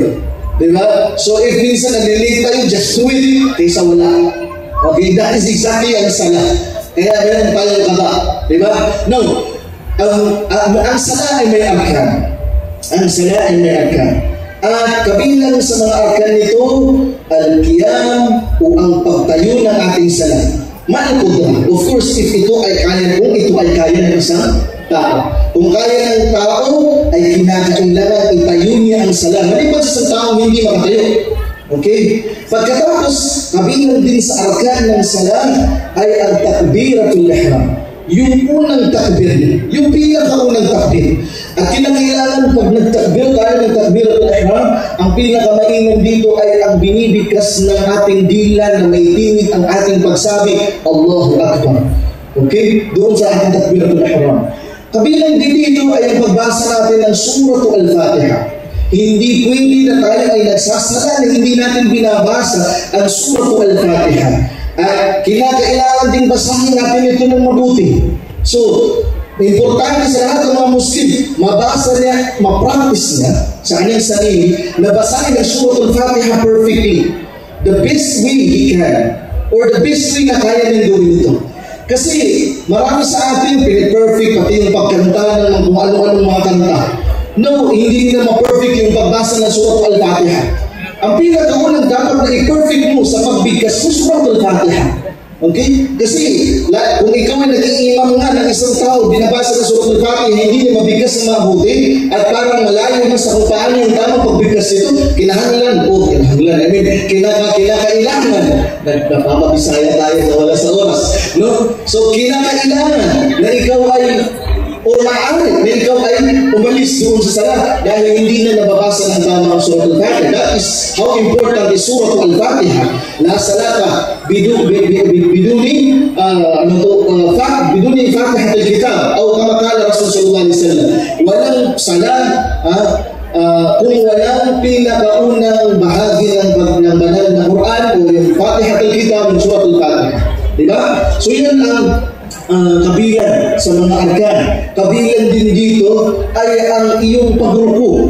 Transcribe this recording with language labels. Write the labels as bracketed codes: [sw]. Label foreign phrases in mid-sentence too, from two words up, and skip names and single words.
[tl] Diba? [en] So if [tl] minsan nag-relate tayo, [en] just do it, [tl] kaysa wala. [en] Okay, that is exactly [tl] ang salah. Kaya meron tayong kaba. Diba? Now, ang salah ay may arkan. Ang salah ay may arkan. At kabilang sa mga arkan nito, al-qiyam o ang pagtayo ng ating salah. Ma'al-qudra. [en] Of course, if [tl] ito ay kaya, kung ito ay kaya ng isang tao. Kung kaya ng tao, ay kinakailangan itayo niya ang salah. Maliban sa isang tao hindi makatayo. Okay? Pagkatapos, kabilang din sa arkan ng salah ay ang [ar] تكبيرة الإحرام. [tl] Yung unang takbir, yung pinakaunang takbir. At kinakailangan pag nagtakbir tayo ng [ar] تكبيرة الإحرام, [tl] ang pinakamainam dito ay ang binibigkas ng ating dila na may tinig ang ating pagsabi, [ar] الله أكبر. [tl] Okay? Doon sa ating [ar] تكبيرة الإحرام. [tl] Kabilang din dito ay ang pagbasa natin ng Suratul Al-Fatiha. Hindi pwede na tayo ay nagsasala na hindi natin binabasa ang Suratul Al-Fatiha. At kinakailangan din basahin natin ito ng mabuti. So, importante sa lahat ng mga Muslim, mabasa niya, ma-practice niya sa kanyang sarili na basahin ang Suratul Fatiha perfectly. [en] The best way he can, or the best way [tl] na kaya niyang gawin ito. Kasi marami sa atin pinag-perfect pati yung pagkanta ng kung ano-anong mga kanta. No, hindi nila ma-perfect yung pagbasa ng Suratul Al-Fatiha. Ang pinakaunang dapat na i-perfect mo sa pagbigkas mo Suratul Al-Fatiha. Okay? Kasi kung ikaw ay naging imam nga ng isang tao, binabasa ng Suratul Al-Fatiha, hindi niya mabigkas ng mabuti at parang malayo na sa kung paano yung tamang pagbigkas ito, kinahanglan. [en] I mean, [tl] kinakailangan. Napapabisaya tayo na wala sa oras. No? So, kinakailangan na ikaw ay o maaari na ikaw ay umalis doon sa salat dahil hindi na nababasa ng tamang Suratul Al-Fatiha. [en] That is how important is Suratul Al-Fatiha. [ar] لا صلاة بدون فاتحة الكتاب o كما قال رسول صلى الله عليه وسلم. [tl] Walang salat kung walang pinakaunang bahagi ng banal na Quran o yung Fatihatul Kitab ng Suratul Fatiha. Diba? So yun ang kabilang sa mga arkan. Kabilang din dito ay ang iyong pagruko.